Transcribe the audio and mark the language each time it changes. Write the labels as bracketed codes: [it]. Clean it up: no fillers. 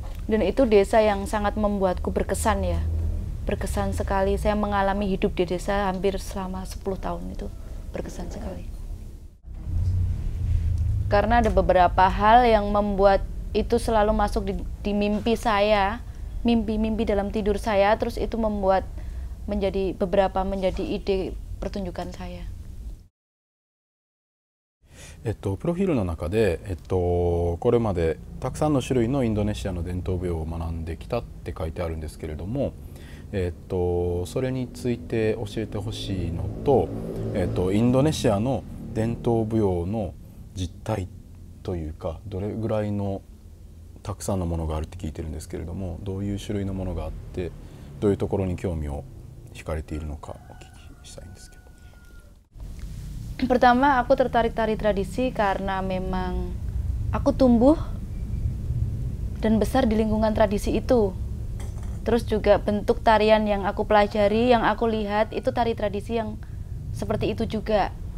[id] Dan itu desa yang sangat membuatku berkesan ya. Berkesan sekali, saya mengalami hidup di desa hampir selama 10 tahun itu. Berkesan sekali. Karena ada beberapa hal yang membuat itu selalu masuk di mimpi saya. Mimpi-mimpi dalam tidur saya, terus itu membuat menjadi ide pertunjukan saya. [ja] プロフィールの中で、これまでたくさんの種類のインドネシアの伝統舞踊を学んできたって書いてあるんですけれども、それについて教えてほしいのと、インドネシアの伝統舞踊の実態というか、どれぐらいのたくさんのものがあるって聞いてるんですけれども、どういう種類のものがあって、どういうところに興味を惹かれているのかお聞きしたいんですけど。 [id] Pertama, aku tertarik tari tradisi karena memang aku tumbuh dan besar di lingkungan tradisi itu. Terus juga bentuk tarian yang aku pelajari, yang aku lihat itu tari tradisi yang seperti itu juga.